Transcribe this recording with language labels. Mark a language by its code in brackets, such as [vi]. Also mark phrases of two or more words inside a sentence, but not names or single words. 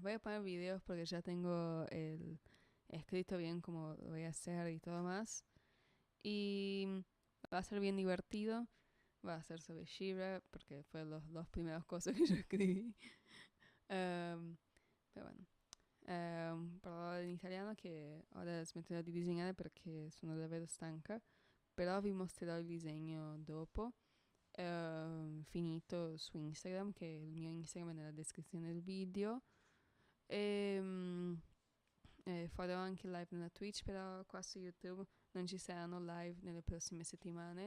[es] Voy a poner videos porque ya tengo el escrito bien como lo voy a hacer y todo más. Y va a ser bien divertido. Va a ser sobre Shira porque fue los dos primeros cosas que yo escribí. Però bueno. [it] Parlavo in italiano che ora smetterò di disegnare perché sono davvero stanca. Però vi mostrerò il disegno dopo. Finito su Instagram, che il mio Instagram è nella descrizione del video. E farò anche live nella Twitch, però qua su YouTube non ci saranno live nelle prossime settimane.